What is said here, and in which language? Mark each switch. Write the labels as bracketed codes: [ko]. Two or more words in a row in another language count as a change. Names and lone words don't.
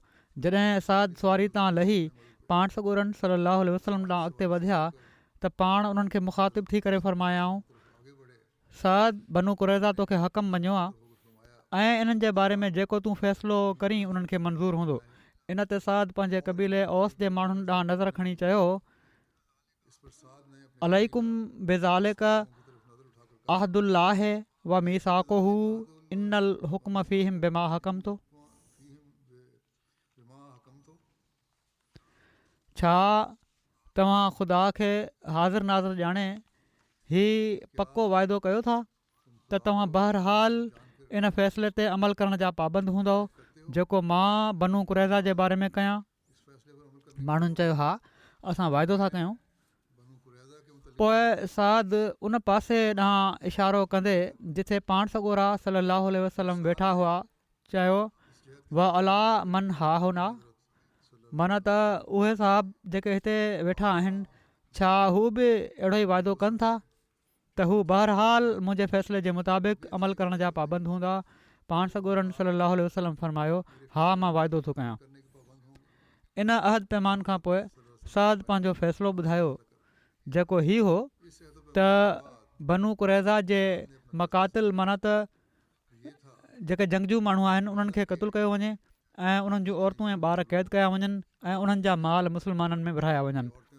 [sd] जॾहिं साद सुवारी तां लही पाण सॻोरनि [ar] صلى الله عليه وسلم [sd] ॾांहुं अॻिते वधिया त पाण उन्हनि खे मुख़ातिब थी करे फरमायाऊं साद बनु कुरैज़ा तोखे हकम मञियो आहे ऐं इन्हनि जे बारे में जेको तूं फ़ैसिलो करीं उन्हनि खे मंज़ूरु हूंदो। इन ते साद पंहिंजे कबीले औस जे माण्हुनि ॾांहुं नज़र खणी चयो [ar] عليكم بذلك عهد الله وميثاقه إن الحكم فيهم بما حكمت. [sd] छा तव्हां ख़ुदा खे हाज़िर नाज़िर ॼाणे ही पको वाइदो कयो था त तव्हां बहरहाल इन फ़ैसिले ते अमल करण जा पाबंद हूंदव जेको मां बनु कुरैज़ा जे बारे में कयां? माण्हुनि चयो हा असां वाइदो था कयूं। पोइ साद उन पासे ॾांहुं इशारो कंदे जिथे पाण सॻोरा [ar] صلى الله عليه وسلم [sd] वेठा हुआ चयो [ar] وعلى من ها هنا [sd] माना त उहे साहब जेके हिते वेठा आहिनि छा हू बि अहिड़ो ई वाइदो कनि था त हू बहरहाल मुंहिंजे फ़ैसिले जे मुताबिक़ अमल करण जा पाबंद हूंदा? पाण सॻोरनि [ar] صلى وسلم [sd] फरमायो, हा मां वाइदो थो कयां। इन अहद पैमान खां पोइ साद पंहिंजो फ़ैसिलो ॿुधायो जेको ही हो त बनू कुरैज़ा जे मकातिल माना त जेके जंगजू माण्हू आहिनि उन्हनि खे क़तलु कयो वञे ऐं उन्हनि जूं औरतूं ऐं ॿार क़ैद कया वञनि ऐं उन्हनि जा माल मुस्लमाननि में विरहाया वञनि।